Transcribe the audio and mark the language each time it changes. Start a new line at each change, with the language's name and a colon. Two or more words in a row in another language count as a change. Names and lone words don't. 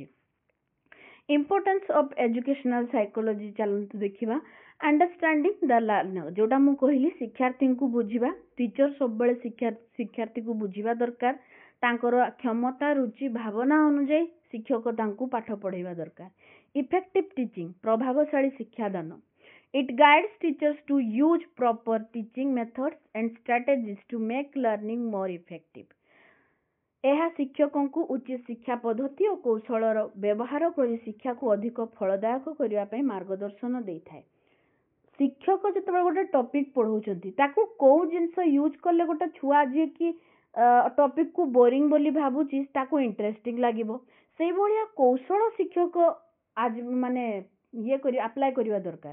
English: importance of educational psychology
Odia: ଚାଲନ୍ତୁ ଦେଖିବା।
English: understanding the learner,
Odia: ଯୋଉଟା ମୁଁ କହିଲି ଶିକ୍ଷାର୍ଥୀଙ୍କୁ ବୁଝିବା। ଟିଚର ସବୁବେଳେ ଶିକ୍ଷାର୍ଥୀକୁ ବୁଝିବା ଦରକାର। ତାଙ୍କର କ୍ଷମତା, ରୁଚି, ଭାବନା ଅନୁଯାୟୀ ଶିକ୍ଷକ ତାଙ୍କୁ ପାଠ ପଢେଇବା ଦରକାର।
English: effective teaching,
Odia: ପ୍ରଭାବଶାଳୀ ଶିକ୍ଷାଦାନ।
English: It guides teachers to use proper teaching methods and strategies to make learning more effective.
Odia: ଏହା ଶିକ୍ଷକଙ୍କୁ ଉଚିତ ଶିକ୍ଷା ପଦ୍ଧତି ଓ କୌଶଳର ବ୍ୟବହାର କରି ଶିକ୍ଷାକୁ ଅଧିକ ଫଳଦାୟକ କରିବା ପାଇଁ ମାର୍ଗଦର୍ଶନ ଦେଇଥାଏ। ଶିକ୍ଷକ ଯେତେବେଳେ ଗୋଟେ ଟପିକ ପଢଉଛନ୍ତି ତାକୁ କୋଉ ଜିନିଷ ୟୁଜ କଲେ ଗୋଟେ ଛୁଆ ଯିଏକି ଟପିକ କୁ ବୋରିଂ ବୋଲି ଭାବୁଛି ତାକୁ ଇଣ୍ଟରେଷ୍ଟିଂ ଲାଗିବ, ସେଇଭଳିଆ କୌଶଳ ଶିକ୍ଷକ ମାନେ ଆପ୍ଲାଏ କରିବା ଦରକାର।